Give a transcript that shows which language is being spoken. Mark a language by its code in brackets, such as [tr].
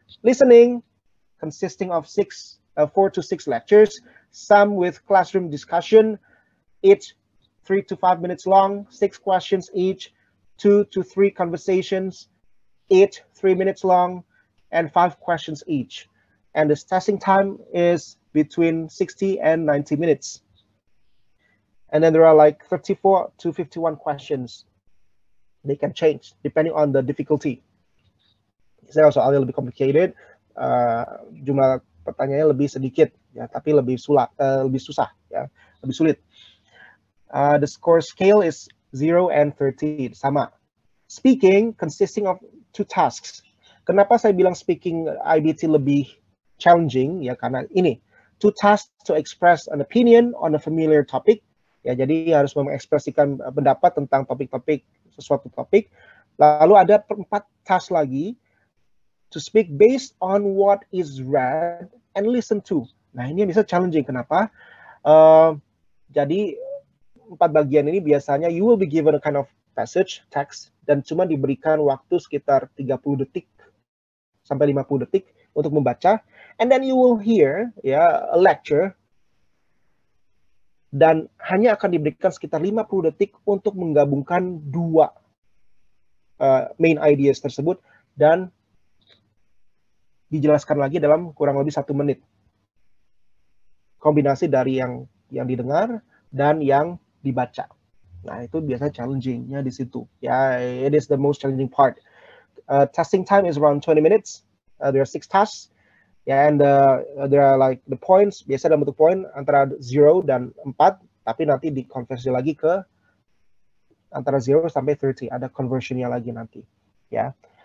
[en] Listening consisting of 4 to 6 lectures, some with classroom discussion, each 3 to 5 minutes long, 6 questions each, 2 to 3 conversations, each 3 minutes long, and 5 questions each. And the testing time is between 60 and 90 minutes. And then there are like 34 to 51 questions. They can change depending on the difficulty. [id] Saya soalnya lebih complicated, jumlah pertanyaannya lebih sedikit, ya, tapi lebih susah, ya, lebih sulit. [en] The score scale is 0 and 30, [id] sama. [en] Speaking consisting of 2 tasks. [id] Kenapa saya bilang speaking IBT lebih challenging? Ya, karena ini 2 tasks [en] to express an opinion on a familiar topic. [id] Ya, jadi harus mengekspresikan pendapat tentang topik-topik, sesuatu topik. Lalu ada 4 task lagi [en] to speak based on what is read and listened to. [id] Nah, ini bisa challenging. Kenapa? Jadi 4 bagian ini biasanya [en] you will be given a kind of passage, text, [id] dan cuma diberikan waktu sekitar 30 detik sampai 50 detik untuk membaca. [en] And then you will hear ya a lecture, [id] dan hanya akan diberikan sekitar 50 detik untuk menggabungkan 2 main ideas tersebut dan dijelaskan lagi dalam kurang lebih 1 menit. Kombinasi dari yang didengar dan yang dibaca. Nah, itu biasanya challenging-nya di situ. [en] Ya, it is the most challenging part. Testing time is around 20 minutes. There are 6 tasks. Yeah, and there are like the points, [id] biasa dalam bentuk poin antara 0 dan 4, tapi nanti dikonversi lagi ke antara 0 sampai 30. Ada conversion-nya lagi nanti. Ya.